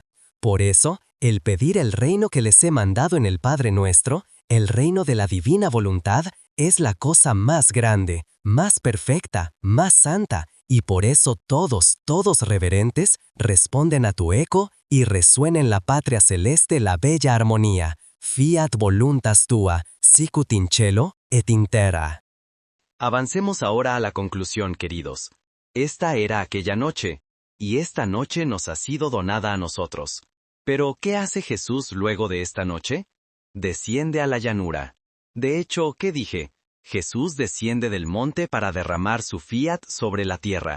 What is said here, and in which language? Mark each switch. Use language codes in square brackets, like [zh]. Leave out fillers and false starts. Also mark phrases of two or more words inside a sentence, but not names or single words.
[es] Por eso, el pedir el reino que les he mandado en el Padre Nuestro, el reino de la divina voluntad, es la cosa más grande, más perfecta, más santa, y por eso todos reverentes, responden a tu eco y resuena en la patria celeste la bella armonía. [la] Fiat voluntas tua, sicut in cielo et in terra. [es] Avancemos ahora a la conclusión, queridos. Esta era aquella noche, y esta noche nos ha sido donada a nosotros. Pero, ¿qué hace Jesús luego de esta noche? Desciende a la llanura. De hecho, ¿qué dije? Jesús desciende del monte para derramar su fiat sobre la tierra.